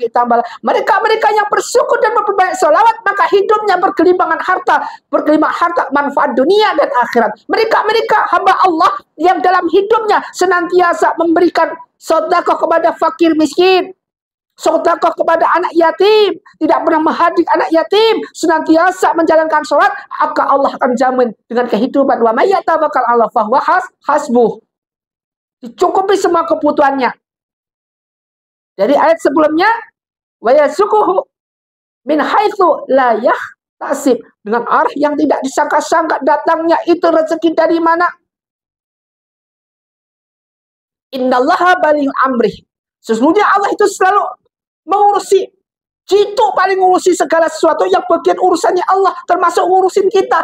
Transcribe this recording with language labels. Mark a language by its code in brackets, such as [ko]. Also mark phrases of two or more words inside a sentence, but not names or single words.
[id] Mereka yang bersyukur dan berbanyak sholawat, maka hidupnya berkelimpangan harta manfaat dunia dan akhirat. Mereka hamba Allah yang dalam hidupnya senantiasa memberikan sedekah kepada fakir miskin, sedekah kepada anak yatim, tidak pernah menghadik anak yatim, senantiasa menjalankan sholat, maka Allah akan jamin dengan kehidupan. [ar] ومن يتوكل على الله فهو حسبه. [id] Dicukupi semua kebutuhannya. Dari ayat sebelumnya, [ar] ويرزقه من حيث لا يحتسب, [id] dengan arah yang tidak disangka-sangka datangnya itu rezeki dari mana. [ar] إن الله بالغ أمره. [id] Sesungguhnya Allah itu selalu mengurusi, Jitu paling ngurusi segala sesuatu yang bagian urusannya Allah, termasuk ngurusin kita.